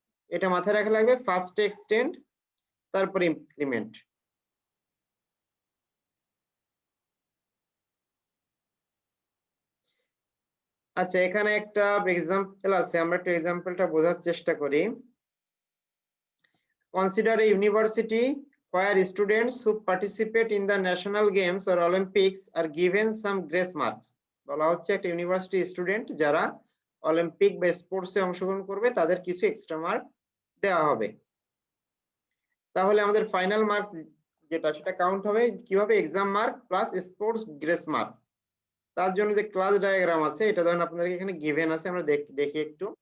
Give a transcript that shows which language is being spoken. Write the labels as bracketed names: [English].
[Bangla] এটা মাথায় রাখা লাগবে, ফার্স্টে এক্সটেন্ড তারপর ইমপ্লিমেন্ট। আচ্ছা, এখানে একটা এক্সাম্পল আছে, আমরা একটু এক্সাম্পলটা বোঝার চেষ্টা করি। [English] Consider a university where students who participate in the national games or Olympics are given some grace marks. [Bangla] বলা হচ্ছে একটা ইউনিভার্সিটি স্টুডেন্ট যারা অলিম্পিক বা স্পোর্টসে অংশগ্রহণ করবে তাদের কিছু এক্সট্রা মার্ক দেওয়া হবে। তাহলে আমাদের ফাইনাল মার্কস যেটা সেটা কাউন্ট হবে কিভাবে? Exam mark plus sports grace mark. তার জন্য যে ক্লাস ডায়াগ্রাম আছে, এটা ধরেন আপনাদেরকে এখানে গিভেন আছে, আমরা দেখি একটু।